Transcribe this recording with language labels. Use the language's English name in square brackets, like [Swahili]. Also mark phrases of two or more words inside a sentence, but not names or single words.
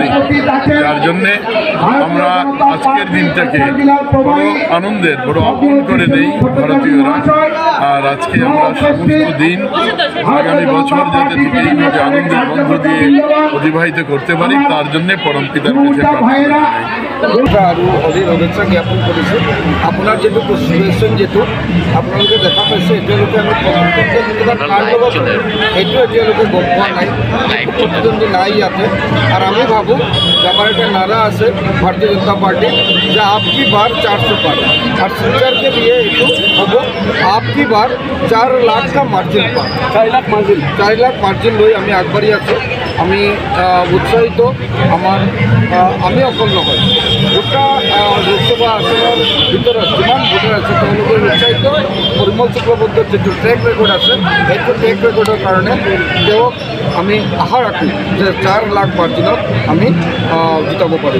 [Bangla] যার জন্যে আমরা আজকের দিনটাকে বড় আনন্দের, বড় আপন করে নেই ভারতীয়রা। আর আজকে আমরা সমস্ত দিন আগামী বছর যাতে থেকে এইভাবে আনন্দের মধ্য দিয়ে অতিবাহিত করতে পারি, তার জন্যে পরম পিতার কাছে প্রার্থনা [Assamese] আৰু হোলীৰ শুভেচ্ছা জ্ঞাপন কৰিছোঁ। আপোনাৰ যিটো কুৱেশ্যন, যিটো আপোনালোকে দেখা পাইছে, এতিয়ালৈকে আমি কাৰ লগত সেইটো এতিয়ালৈকে গম পোৱা নাই, প্ৰতিদ্বন্দ্বী নাই ইয়াতে। আৰু আমি ভাবোঁ যে আমাৰ এটা নাৰা আছে ভাৰতীয় জনতা পাৰ্টি, যে [Hindi] आपकी बार 400 पार। [Bangla] আর শিলচরকে দিয়ে একটু হব [Hindi] आपकी बार 4 लाख मार्जिन पार, [Assamese] 4 লাখ মার্জিন লৈ আমি আগবাঢ়ি আছোঁ। আমি উৎসাহিত, আমি অকল নহয়, গোটা লোকসভা আসনৰ ভিতৰত যিমান ভোটাৰ আছে তেওঁলোকে উৎসাহিত। পরিমল শুক্লবৈদ্যৰ যিটো [English] track record [Assamese] আছে, সেইটো [English] track record [Assamese] কাৰণে তেওঁক আমি আশা ৰাখোঁ যে 4 লাখ মাৰ্জিনত আমি জিতাব পাৰিম।